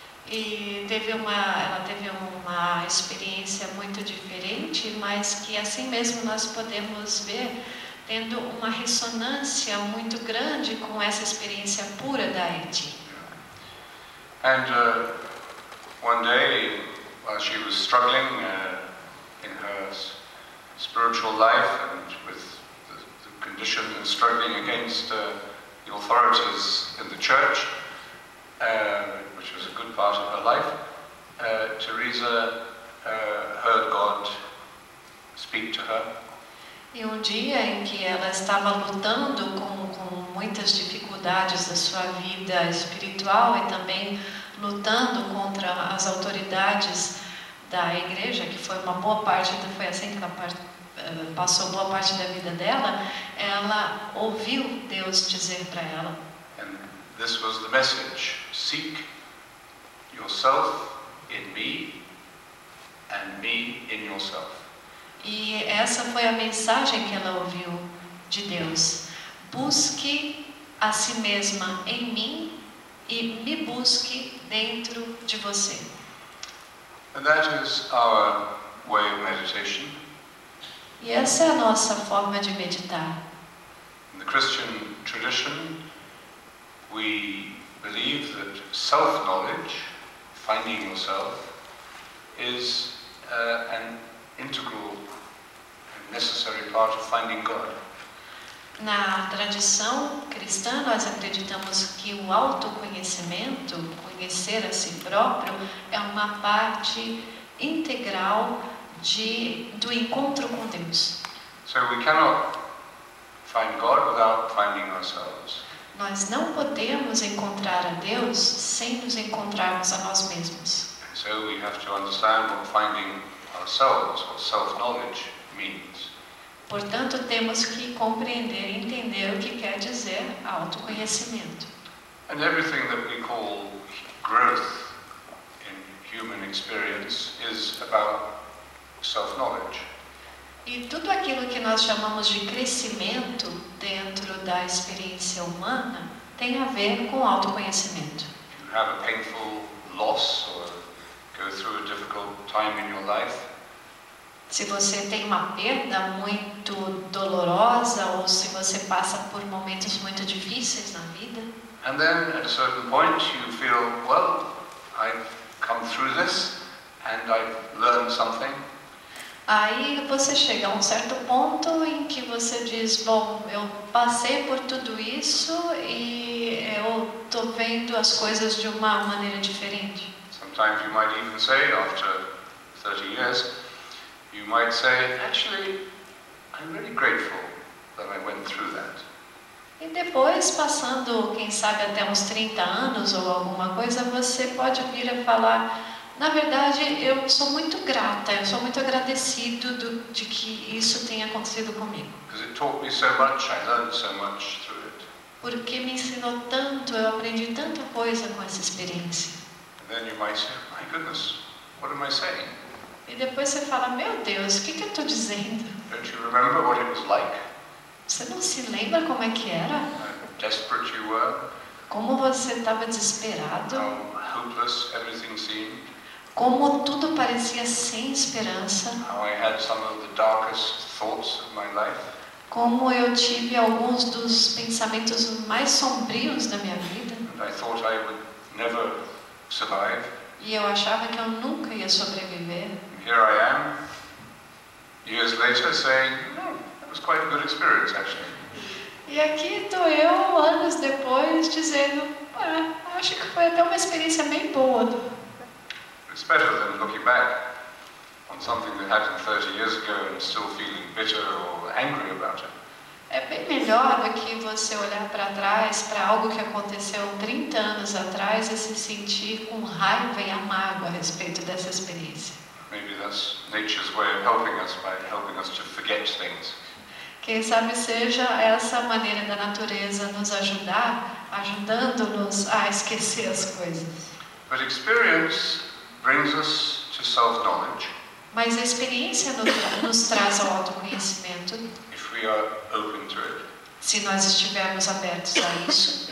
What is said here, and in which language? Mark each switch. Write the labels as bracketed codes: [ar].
[pt] E ela teve uma experiência muito diferente, mas que assim mesmo nós podemos ver tendo uma ressonância muito grande com essa experiência pura da Eti. [en] And one day, while she was struggling in her spiritual life and with the condition and struggling against the authorities in the church, which was a good part of her life, Teresa heard God speak to her. [pt] E um dia em que ela estava lutando com muitas dificuldades da sua vida espiritual e também lutando contra as autoridades da igreja, que foi foi assim que ela passou boa parte da vida dela, ela ouviu Deus dizer para ela. [en] And this was the message: seek yourself in me and me in yourself. [pt] E essa foi a mensagem que ela ouviu de Deus. Busque a si mesma em mim e me busque dentro de você. [en] And that is our way of meditation. [pt] E essa é a nossa forma de meditar. [en] In the Christian tradition, we believe that self-knowledge, finding yourself, is an integral and necessary part of finding God. [pt] Na tradição cristã, nós acreditamos que o autoconhecimento, conhecer a si próprio, é uma parte integral do encontro com Deus. [en] So we cannot find God without finding ourselves. [pt] Nós não podemos encontrar a Deus sem nos encontrarmos a nós mesmos. [en] So we have to understand what finding ourselves, what self-knowledge means. [pt] Portanto, temos que compreender e entender o que quer dizer autoconhecimento. [en] And everything that we call growth in human experience is about self-knowledge. [pt] E tudo aquilo que nós chamamos de crescimento dentro da experiência humana tem a ver com autoconhecimento. [en] If you have a painful loss or go through a difficult time in your life, [pt] Se você tem uma perda muito dolorosa ou se você passa por momentos muito difíceis na vida. [en] And then at a certain point you feel, well, I've come through this and I've learned something. [pt] Aí você chega a um certo ponto em que você diz, bom, eu passei por tudo isso e eu estou vendo as coisas de uma maneira diferente. [en] Sometimes you might even say, after 30 years, you might say, actually, I'm really grateful that I went through that. [pt] E depois, passando, quem sabe, até uns 30 anos ou alguma coisa, você pode vir a falar, na verdade, eu sou muito grata, eu sou muito agradecido de que isso tenha acontecido comigo. [en] Because it taught me so much, I learned so much through it. [pt] Porque me ensinou tanto, eu aprendi tanta coisa com essa experiência. [en] And then you might say, my goodness, what am I saying? [pt] E depois você fala, meu Deus, o que eu estou dizendo? [en] Don't you remember what it was like? [pt] Você não se lembra como é que era? [en] How desperate you were? [pt] Como você estava desesperado? [en] How hopeless everything seemed? [pt] Como tudo parecia sem esperança? [en] How I had some of the darkest thoughts of my life? [pt] Como eu tive alguns dos pensamentos mais sombrios da minha vida? [en] And I thought I would never survive. [pt] E eu achava que eu nunca ia sobreviver. [en] And here I am, years later, saying, oh, that was quite a good experience actually. [pt] E aqui estou eu, anos depois, dizendo, acho que foi até uma experiência bem boa. [en] It's better than looking back on something that happened 30 years ago and still feeling bitter or angry about it. [pt] É bem melhor do que você olhar para trás, para algo que aconteceu 30 anos atrás e se sentir com raiva e amargo a respeito dessa experiência. [en] Maybe that's nature's way of helping us by helping us to forget things. [pt] Quem sabe seja essa maneira da natureza nos ajudar, ajudando-nos a esquecer as coisas. [en] But experience brings us to self-knowledge. [pt] Mas a experiência nos traz ao autoconhecimento. [en] If we are open to it. [pt] Se nós estivermos abertos a isso.